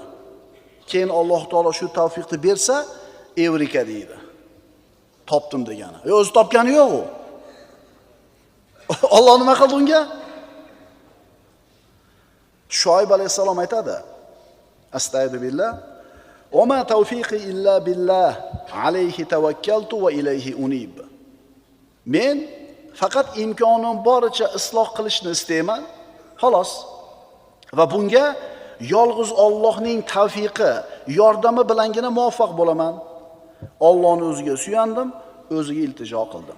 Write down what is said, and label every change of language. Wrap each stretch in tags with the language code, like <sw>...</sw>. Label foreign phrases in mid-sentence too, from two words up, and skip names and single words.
<uz>Keyin Alloh taolo shu tavfiqni bersa, evrika deydi. Topdim degani. O'zi topgani yo'q u. Alloh nima qildi unga? Shoyib alayhisalom aytadi: Astagfirullah.</uz> <ar>"وما توفيقي إلا بالله عليه توكلت وإليه أنيب."</ar> <uz>Men faqat imkonim boricha isloh qilishni istayman, xolos. Va bunga yolg'iz Allohning tavfiqi, yordami bilangina muvaffaq bo'laman. Allohning o'ziga suyandim, o'ziga iltijo qildim.</uz>